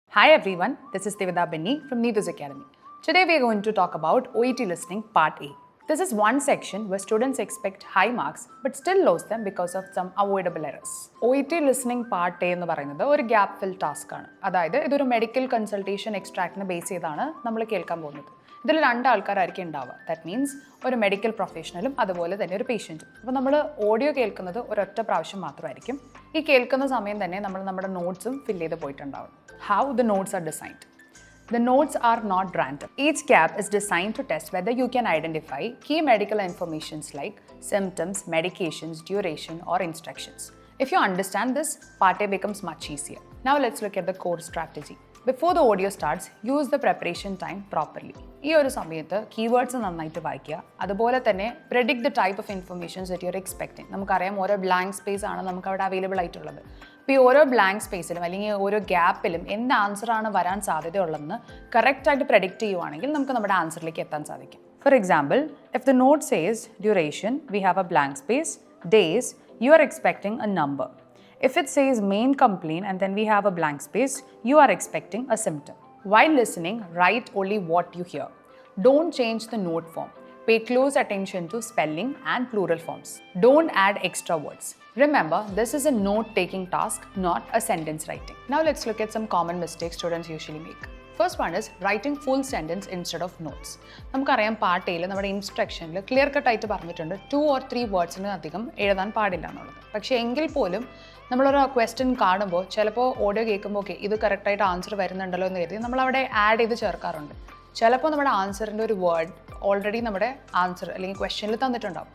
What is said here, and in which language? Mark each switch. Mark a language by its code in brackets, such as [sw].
[en] Hi everyone, this is Devada Benny from Needus Academy. Today we are going to talk about OET listening part A. This is one section where students expect high marks but still lose them because of some avoidable errors. [ml] OET listening part A എന്ന് പറയുന്നത് ഒരു gap fill task ആണ്. അതായത് ഇതൊരു medical consultation എക്സ്ട്രാക്റ്റിനെ base ചെയ്താണ് നമ്മൾ കേൾക്കാൻ പോകുന്നത്. ഇതിൽ രണ്ട് ആൾക്കാരായിരിക്കും ഉണ്ടാവുക. [en] that means [ml] ഒരു മെഡിക്കൽ പ്രൊഫഷണലും അതുപോലെ തന്നെ ഒരു പേഷ്യൻറ്റും. അപ്പോൾ നമ്മൾ ഓഡിയോ കേൾക്കുന്നത് ഒരൊറ്റ പ്രാവശ്യം മാത്രമായിരിക്കും. ഈ കേൾക്കുന്ന സമയം തന്നെ നമ്മൾ നമ്മുടെ നോട്ട്സും ഫില്ല് ചെയ്ത് പോയിട്ടുണ്ടാവും. [en] How the notes are designed. The notes are not random. Each gap is designed to test whether you can identify key medical informations like symptoms, medications, duration, or instructions. If you understand this, part A becomes much easier. Now let's look at the core strategy. Before the audio starts, use the preparation time properly. [ml] ഈ ഒരു സമയത്ത് keywords നന്നായിട്ട് വായിക്കുക. അതുപോലെ തന്നെ [en] Predict the type of informations that you are expecting. [ml] നമുക്കറിയാം ഓരോ blank space ആണ് നമുക്ക് അവിടെ അവൈലബിൾ ആയിട്ടുള്ളത്. അപ്പോൾ ഈ ഓരോ ബ്ലാങ്ക് സ്പേസിലും അല്ലെങ്കിൽ ഓരോ ഗ്യാപ്പിലും എന്ത് ആൻസറാണ് വരാൻ സാധ്യതയുള്ളതെന്ന് കറക്റ്റായിട്ട് പ്രെഡിക്റ്റ് ചെയ്യുവാണെങ്കിൽ നമുക്ക് നമ്മുടെ ആൻസറിലേക്ക് എത്താൻ സാധിക്കും. [en] For example, if the note says duration, we have a blank space, days, you are expecting a number. If it says main complaint and then we have a blank space, you are expecting a symptom. While listening, write only what you hear. Don't change the note form. Pay close attention to spelling and plural forms. Don't add extra words. Remember, this is a note-taking task, not a sentence writing. Now let's look at some common mistakes students usually make. First one is writing full sentence instead of notes. [ml] നമുക്കറിയാം part എയിൽ നമ്മുടെ ഇൻസ്ട്രക്ഷനിൽ clear കട്ടായിട്ട് പറഞ്ഞിട്ടുണ്ട് 2 or 3 വേർഡ്സിന് അധികം എഴുതാൻ പാടില്ല എന്നുള്ളത്. പക്ഷേ എങ്കിൽ പോലും നമ്മളൊരു ക്വസ്റ്റ്യൻ കാണുമ്പോൾ ചിലപ്പോൾ ഓഡിയോ കേൾക്കുമ്പോൾ ഓക്കെ ഇത് കറക്റ്റായിട്ട് ആൻസർ വരുന്നുണ്ടല്ലോ എന്ന് കരുതി നമ്മളവിടെ ആഡ് ചെയ്ത് ചേർക്കാറുണ്ട്. ചിലപ്പോൾ നമ്മുടെ ആൻസറിൻ്റെ ഒരു വേർഡ് ഓൾറെഡി നമ്മുടെ ആൻസർ അല്ലെങ്കിൽ ക്വസ്റ്റ്യനിൽ തന്നിട്ടുണ്ടാവും.